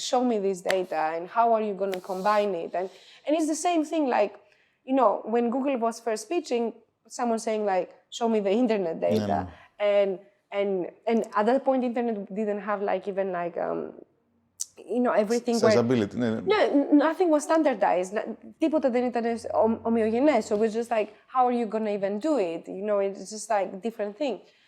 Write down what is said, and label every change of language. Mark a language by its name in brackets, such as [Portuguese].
[English] Show me this data and how are you going to combine it? And it's the same thing like, you know, when Google was first pitching, someone saying like, show me the internet data. And at that point, internet didn't have like even like, you know, everything Accessibility. No, nothing was standardized. [Greek] Τίποτα δεν ήταν ομοιογενές. [English] So it was just like, how are you going to even do it? You know, it's just like a different thing.